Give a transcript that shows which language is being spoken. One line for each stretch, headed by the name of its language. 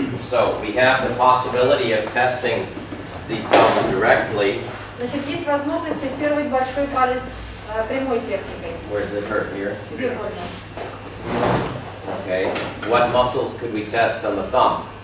English: So, we have the possibility of testing the thumb directly.
Russian: Значит, есть возможность тестировать большой палец прямой техникой.
English: Where does it hurt here?
Russian: Где больно?
English: Okay. What muscles could we test on the thumb?